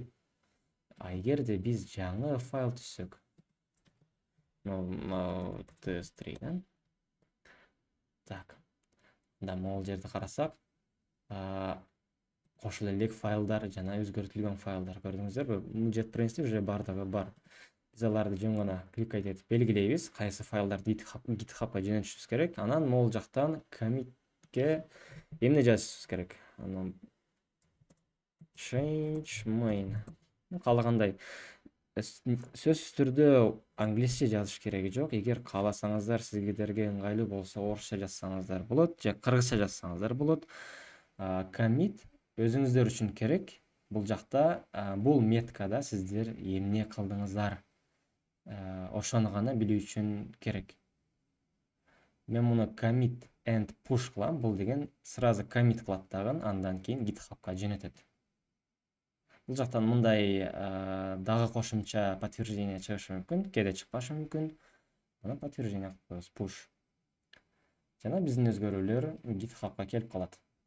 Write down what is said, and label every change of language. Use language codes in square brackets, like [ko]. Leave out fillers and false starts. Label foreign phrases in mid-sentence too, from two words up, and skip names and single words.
[ky] Эгерде биз жаңы файл түзсөк, test3, так, мында могул жерди карасак, кошуло элек файлдар жана өзгөртүлгөн файлдар көрдүңүздөрбү? JetBrain'сте уже бардыгы бар. Биз аларды жөн гана кликать этип белгилейбиз, кайсы файлдарды GitHub'га жөнөтүшүбүз керек. Анан могул жактан commit'ке эмне жазышыбыз керек? [en] Анан change main. [ky] Каалагандай. Сөзсүз түрдө англисче жазыш кереги жок. Эгер кааласаңыздар, сиздерге ыңгайлуу болсо орусча жазсаңыздар болот, же кыргызча жазсаңыздар болот. Commit өзүңүздөр үчүн керек. Бул жакта бул меткада сиздер эмне кылдыңыздар, ошону гана билүү үчүн керек. Мен муну [en] commit and push [ky] кылам. Бул деген сразу commit кылат дагы, андан кийин GitHub'га жөнөтөт. Бул жактан мындай дагы кошумча подтверждение чыгышы мүмкүн, кээде чыкпашы мүмкүн. Анан подтверждение кылып коебуз, push. Жана биздин өзгөрүүлөр GitHub'га келип калат.